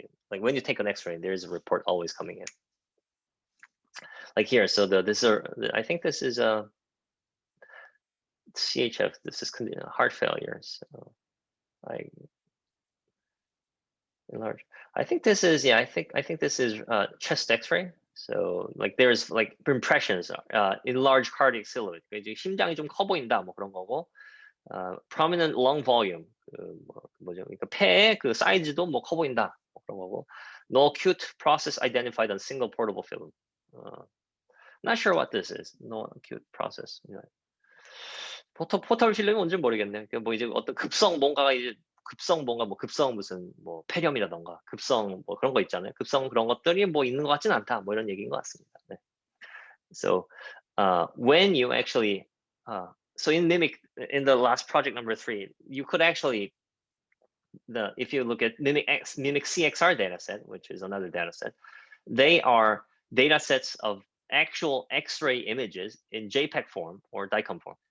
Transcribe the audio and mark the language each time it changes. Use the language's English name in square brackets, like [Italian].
[English] Like when you take an X-ray, there is a report always coming in. Like here, so I think this is a CHF. This is heart failure. So enlarge. I think this is I think this is chest X-ray. So like there's like impressions, enlarged cardiac silhouette. [Korean] 이제 심장이 좀 커 보인다, 뭐 그런 거고. [English] prominent lung volume, [Korean] 뭐죠? 그러니까 폐의 그 사이즈도 뭐 커 보인다, 뭐 그런 거고. [English] No acute process identified on single portable film. Not sure what this is. No acute process. [Korean] 포털 실력이 뭔지 모르겠네. 뭐 이제 어떤 급성 뭔가가 이제 급성 뭔가 뭐 급성 무슨 뭐 폐렴이라던가 급성 뭐 그런 거 있잖아요. 급성 그런 것들이 뭐 있는 것 같진 않다. 뭐 이런 얘기인 것 같습니다. 네. [English] So when you actually so in Mimic in the last project number 3, you could actually if you look at Mimic CXR dataset, which is another dataset, they are datasets of actual X-ray images in JPEG form or DICOM form.